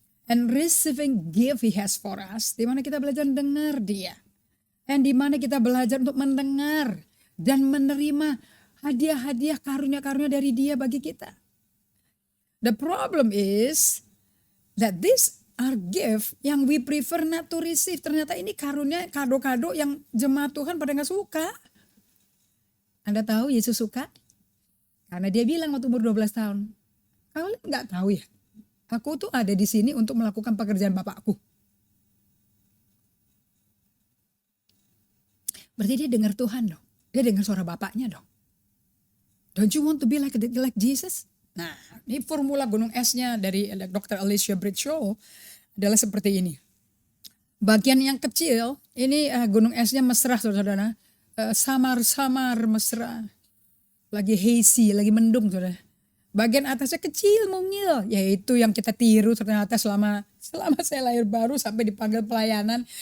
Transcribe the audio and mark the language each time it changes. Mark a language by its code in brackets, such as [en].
[en] And receiving gift He has for us. [id] Di mana kita belajar dengar Dia. And di mana kita belajar untuk mendengar. Dan menerima hadiah-hadiah karunia-karunia dari Dia bagi kita. [en] The problem is that these are gift yang we prefer not to receive. [id] Ternyata ini karunia, kado-kado yang jemaat Tuhan pada gak suka. Anda tahu Yesus suka? Karena Dia bilang waktu umur 12 tahun. Kalian gak tahu ya? Aku tuh ada di sini untuk melakukan pekerjaan Bapakku. Berarti dia dengar Tuhan dong. Dia dengar suara Bapaknya dong. [en] Don't you want to be like Jesus? [id] Nah, ini formula gunung esnya dari Dr. Alicia Bridgeshaw adalah seperti ini. Bagian yang kecil, ini gunung esnya mesra, saudara-saudara. Samar-samar mesra. Lagi hazy, lagi mendung, saudara. Bagian atasnya kecil mungil, yaitu yang kita tiru ternyata selama saya lahir baru sampai dipanggil pelayanan.